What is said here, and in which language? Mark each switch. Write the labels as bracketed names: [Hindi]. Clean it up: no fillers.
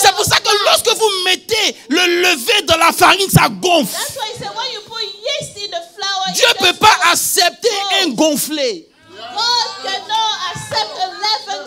[French] C'est pour ça que lorsque vous mettez le lever dans la farine, ça gonfle. [English] That's why he said when you put yeast in the flour, [French] Dieu ne peut pas accepter un gonflé. [English] God cannot accept a leaven.